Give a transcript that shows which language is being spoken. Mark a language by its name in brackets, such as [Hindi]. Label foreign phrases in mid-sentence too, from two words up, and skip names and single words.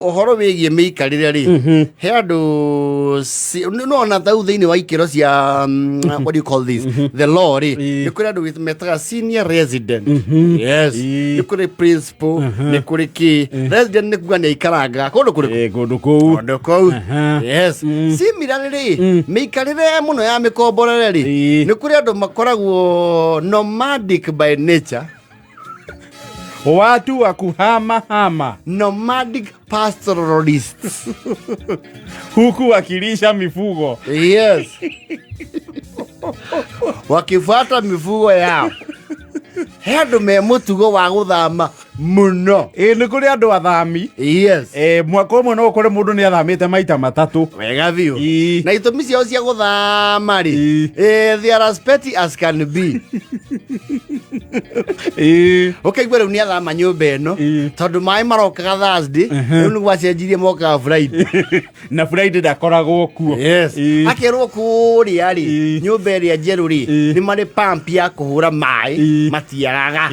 [Kikuyu] ohoro wigie meikarire ri he andu no na thau thiini wa ikiro cia [English] what do you call this the law [Kikuyu] ri ni kuri andu metaga [English] senior resident [Kikuyu] yes ni kuri principal ni kuri ki resident ni kuga ni ikaranga kundu kou yes similarly meikarire muno ya mikomborere ri ni kuri andu makoragwo [English] nomadic by nature. [Swahili] Watu wa kuhama [English] nomadic pastoralists [Swahili] huku wakilisha mifugo. Yes. Wakifuata mifugo yao. [Kikuyu] Hendu me mutugo wa guthama muno. Ni kuri andu athami. Yes. Mwaka umwe no kuri mundu ni athamite maita matatu. Wega biu. Na itumi ciao cia guthama ri. [English] They are as petty as can be. [Kikuyu] Okay, gwere ni athama nyumba eno. Tondu mai marokaga Thursday, nu gwacenjirie moka Friday. Na Friday ndakoragwo kuo. Yes. Akerwo kuri ari nyumba ria njeru ri ni mari pump ya kuhura mai matiaraga.